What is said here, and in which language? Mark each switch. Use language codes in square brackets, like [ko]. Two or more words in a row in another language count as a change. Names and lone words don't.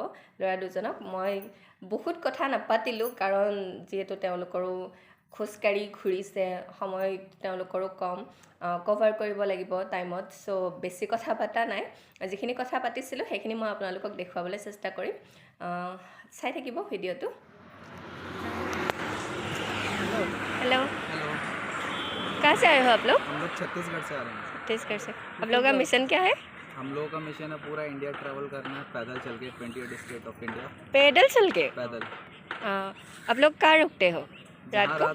[as] ল'ৰা দুজনক মই বহুত কথা নাপাতিলোঁ, কাৰণ যিহেতু তেওঁলোকৰো খোজকাঢ়ি ঘূৰিছে, সময় তেওঁলোকৰো কম, কভাৰ কৰিব লাগিব টাইমত। চ' বেছি কথা পতা নাই, যিখিনি কথা পাতিছিলোঁ সেইখিনি মই আপোনালোকক দেখুৱাবলৈ চেষ্টা কৰিম। চাই থাকিব ভিডিঅ'টো। [hi] हेलो, कहाँ से आए हो आप लोग? हम लोग छत्तीसगढ़ से आ रहे हैं। छत्तीसगढ़ से। आप लोगों का मिशन क्या है? हम लोगों का मिशन है पूरा इंडिया ट्रैवल करना है, पैदल चल के 28 [en] state of India. [hi] पैदल चल के? पैदल। आप लोग कहाँ रुकते हो रात को?